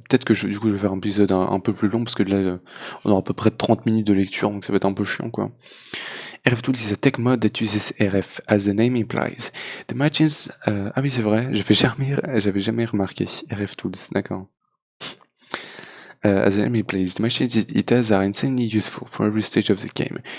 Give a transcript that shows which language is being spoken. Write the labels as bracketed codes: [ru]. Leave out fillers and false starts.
[fr] Peut-être que du coup, je vais faire un épisode un peu plus long parce que là, on aura à peu près 30 minutes de lecture, donc ça va être un peu chiant, quoi. [en] RFTools is a tech mode that uses RF, as the name implies. The machines... [fr] Ah oui, c'est vrai, j'avais jamais remarqué. RFTools, d'accord. [en] As the name implies, the machines it has are insanely useful for every stage of the game.